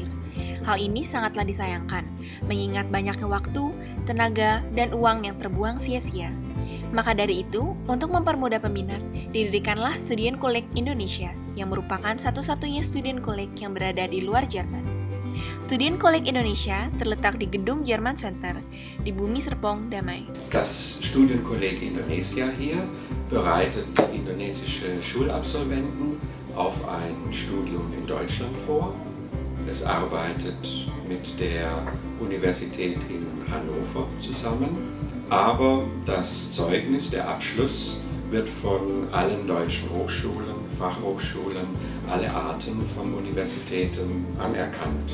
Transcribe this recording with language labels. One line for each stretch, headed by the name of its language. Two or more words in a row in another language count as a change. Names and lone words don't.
Indonesian: Hal ini sangatlah disayangkan, mengingat banyaknya waktu, tenaga, dan uang yang terbuang sia-sia. Maka dari itu, untuk mempermudah peminat, didirikanlah Studienkolleg Indonesia, yang merupakan satu-satunya Studienkolleg yang berada di luar Jerman. Studienkolleg Indonesia terletak di Gedung Jerman Center, di Bumi Serpong, Damai.
German: Das Studienkolleg Indonesia hier bereitet indonesische Schulabsolventen auf ein Studium in Deutschland vor. Es arbeitet mit der Universität in Hannover zusammen, aber das Zeugnis, der Abschluss, wird von allen deutschen Hochschulen, Fachhochschulen, alle Arten von Universitäten anerkannt.